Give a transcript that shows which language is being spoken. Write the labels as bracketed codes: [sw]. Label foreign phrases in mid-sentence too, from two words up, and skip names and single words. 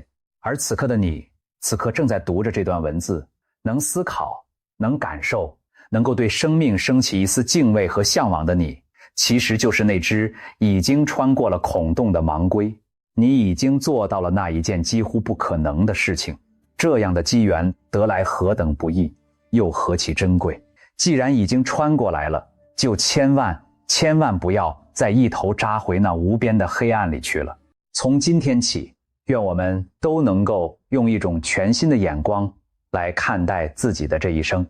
[zh] 而此刻的你，此刻正在讀着這段文字，能思考，能感受，能夠对生命升起一絲敬畏和向往的你，其實就是那只已經穿過了孔洞的盲龜。你已經做到了那一件幾乎不可能的事情，這樣的機緣得來何等不易，又何其珍貴。既然已經穿過來了，就千萬不要再一頭扎回那無邊的黑暗裡去了。從今天起，願我們都能夠用一種全新的眼光來看待自己的這一生。